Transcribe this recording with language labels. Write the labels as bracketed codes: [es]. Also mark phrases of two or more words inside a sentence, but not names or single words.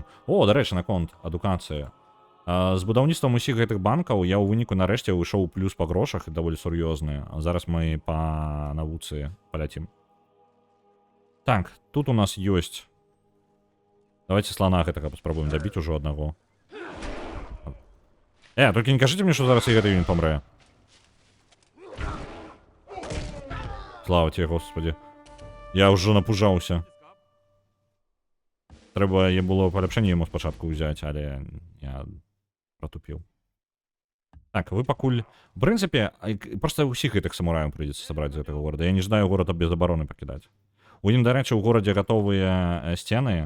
[be] О, дарэчы, наконт адукацыі. З будаўніцтвам усіх гэтых банкаў я ў выніку нарэшце выйшоў плюс па грошах, даволі сур'ёзны. Зараз мы па навуцы паляцім. Так, тут у нас ёсць... Давайте слона гэтага паспрабуем дабіць ужо аднаго. Толькі не кажыце мне, што зараз і гэты юніт памрэ. [ru] Слава тебе, господи. [be] Я ўжо напужаўся. Трэба было паляпшэнне яму спачатку ўзяць, але я протупіў. Так, вы пакуль... В прынцыпе, проста ўсіх гэтых самураяў прыйдзецца сабраць з гэтага горада. Я не жадаю горада без абароны пакідаць. У ім, дарэчы, у горадзе гатовыя сцены.